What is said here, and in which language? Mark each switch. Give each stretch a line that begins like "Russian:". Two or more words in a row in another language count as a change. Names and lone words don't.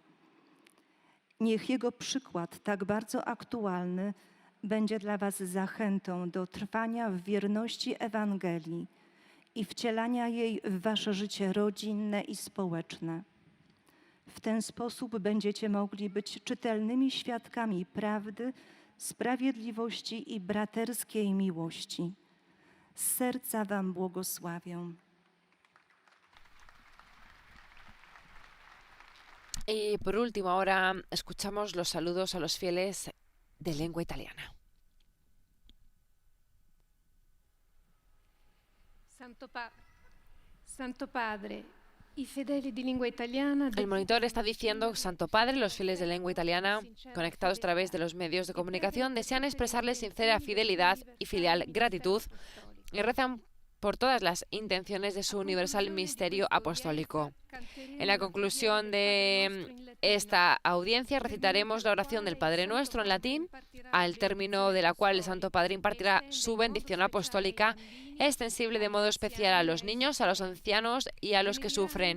Polish: Niech jego przykład, tak bardzo aktualny, będzie dla was zachętą do trwania w wierności Ewangelii i wcielania jej w wasze życie rodzinne i społeczne. W ten sposób będziecie mogli być czytelnymi świadkami prawdy, sprawiedliwości i braterskiej miłości. Z serca wam błogosławię.
Spanish: Y por último, ahora escuchamos los saludos a los fieles de lengua italiana.
Italian: Santo Padre, i fedeli di lingua italiana.
Spanish: El monitor está diciendo, Santo Padre, los fieles de lengua italiana, conectados a través de los medios de comunicación, desean expresarle sincera fidelidad y filial gratitud y rezan por todas las intenciones de su universal misterio apostólico. En la conclusión de esta audiencia recitaremos la oración del Padre Nuestro en latín, al término de la cual el Santo Padre impartirá su bendición apostólica, extensible de modo especial a los niños, a los ancianos y a los que sufren.